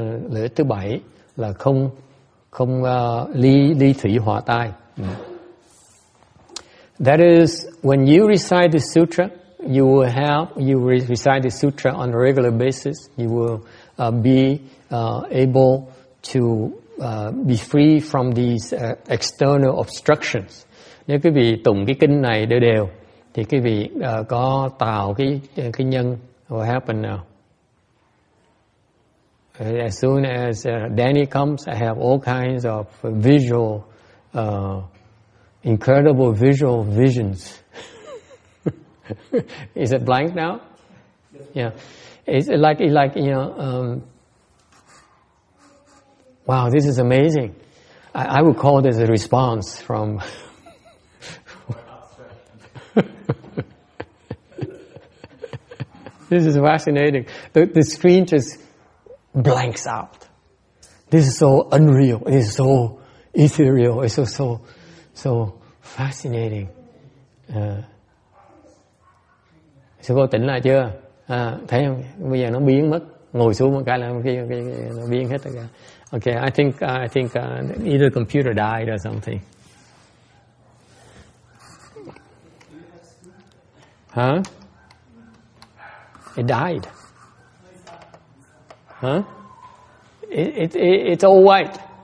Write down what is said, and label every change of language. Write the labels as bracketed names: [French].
[Vietnamese] Lợi ích thứ 7 là không ly thủy hỏa tai. [English] That is, when you recite the sutra, you recite the sutra on a regular basis, you will be able to be free from these external obstructions. [Vietnamese] Nếu quý vị tụng cái kinh này đều thì quý vị có tạo cái nhân. [English] What happened now? As soon as Danny comes, I have all kinds of visual, incredible visual visions. Is it blank now? Yeah. It's like you know. Wow, this is amazing. I would call this a response from. This is fascinating. The screen just blanks out. This is so unreal. It is so ethereal. It's so fascinating. [Vietnamese] Sư cô tỉnh lại chưa? Thấy không? Bây giờ nó biến mất. Ngồi xuống một cái là nó biến hết tất cả. [English] Okay, I think either computer died or something. Huh? It died. Huh? It's all white.